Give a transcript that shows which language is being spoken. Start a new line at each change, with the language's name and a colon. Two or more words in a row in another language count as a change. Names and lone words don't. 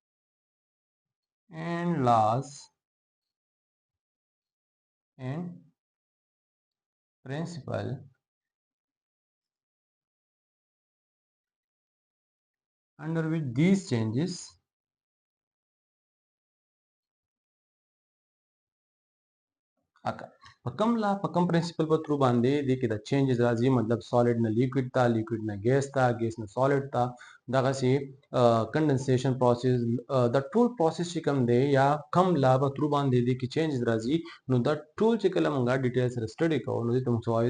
English: and laws and principle under which these changes occur.
Pashto: په کوم لا په کوم پرنسپل په تھرو باندې دې کې د چینجز راځي، مطلب سالډ نه لیکوډ ته، لیکوډ نه ګیس ته، ګیس نه سالډ ته، دغسې
English: condensation process,
Pashto: دا ټول پروسس چې کوم دی یا کم لا په تھرو باندې دې کې چینجز راځي. نو دا ټول چې کله مونږه ډیټیل سره سټډي کوو، نو دې ته موږ څه وایو؟